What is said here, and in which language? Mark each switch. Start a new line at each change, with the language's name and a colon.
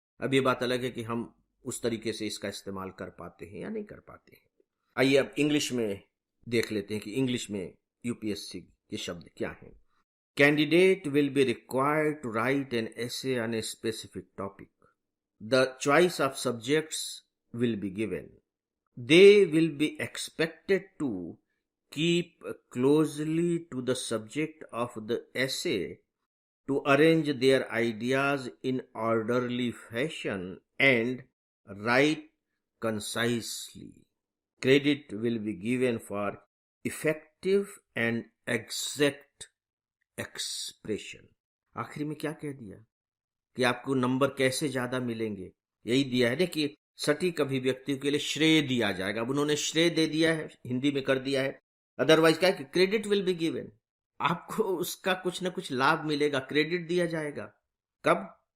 Hindi: अब ये बात अलग है कि हम उस तरीके से इसका इस्तेमाल कर पाते हैं या नहीं कर पाते हैं। आइए अब इंग्लिश में देख लेते हैं कि इंग्लिश में यूपीएससी के शब्द क्या हैं।
English: Candidate will be required to write an essay on a specific topic. The choice of subjects will be given. They will be expected to keep closely to the subject of the essay, to arrange their ideas in orderly fashion and write concisely. Credit will be given for effective and exact expression.
Hindi: आखिरी में क्या कह दिया कि आपको number कैसे ज्यादा मिलेंगे, यही दिया है ना कि सटीक अभिव्यक्तियों के लिए श्रेय दिया जाएगा। अब उन्होंने श्रेय दे दिया है, हिंदी में कर दिया है। अदरवाइज क्या है,
English: credit will be given,
Hindi: आपको उसका कुछ ना कुछ लाभ मिलेगा, क्रेडिट दिया जाएगा। कब?